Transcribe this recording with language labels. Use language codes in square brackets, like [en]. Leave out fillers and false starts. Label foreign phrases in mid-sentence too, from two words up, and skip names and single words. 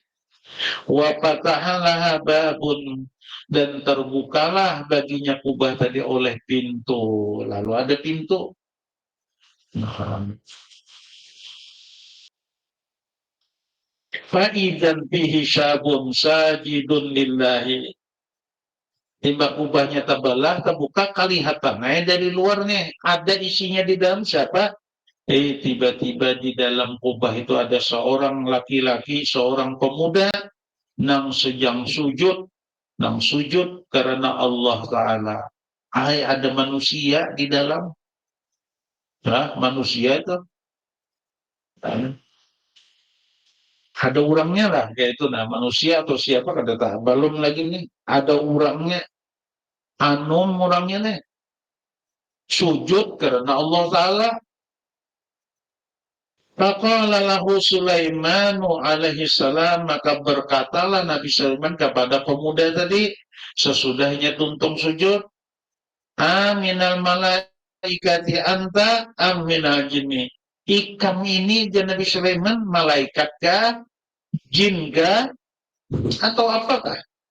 [ar] Wa fatahalaha babun, [id] dan terbukalah baginya kubah tadi oleh pintu. Lalu ada pintu. [ar] Fa'idzan bihi syabun sajidun lillahi. [bjn] Timbang kubahnya terbelah, terbuka, kelihatan dari luarnya ada isinya di dalam siapa? Tiba-tiba di dalam kubah itu ada seorang laki-laki, seorang pemuda nang sujud karena Allah Ta'ala. [id] Ada manusia di dalam. [bjn] Manusia itu ada orangnya lah, yaitu manusia atau siapa kada tahu. [id] Belum lagi nih ada orangnya, orangnya nih sujud karena Allah Ta'ala. [ar] Faqala lahu Sulaimanu alaihi salam, [id] maka berkatalah Nabi Sulaiman kepada pemuda tadi sesudahnya tuntung sujud, [ar] aminal malaikati anta aminal jinni. [bjn] Ikam ini Nabi Sulaiman malaikat kah, jin kah, atau apakah?